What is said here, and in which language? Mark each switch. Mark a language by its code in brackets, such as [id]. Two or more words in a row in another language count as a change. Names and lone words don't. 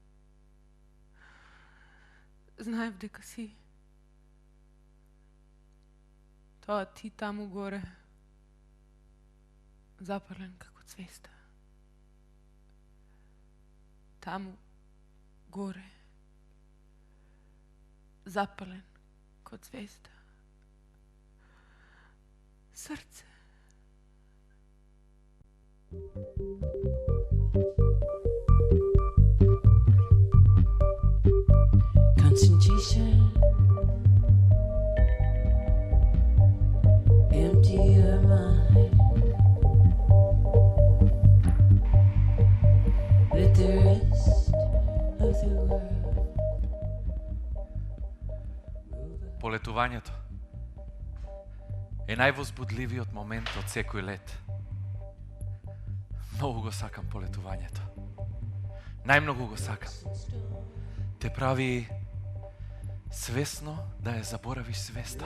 [mk] знаев дека си тоа ти таму горе, запален како цвеста. Таму горе, запален ко цвеста. Срце. [en] Concentration. Empty your mind. Let the rest of the world. [mk] Полетувањето е највозбудливиот момент од секој лет. Многу го сакам полетувањето. Најмногу го сакам. Те прави свесно да ја заборавиш свеста.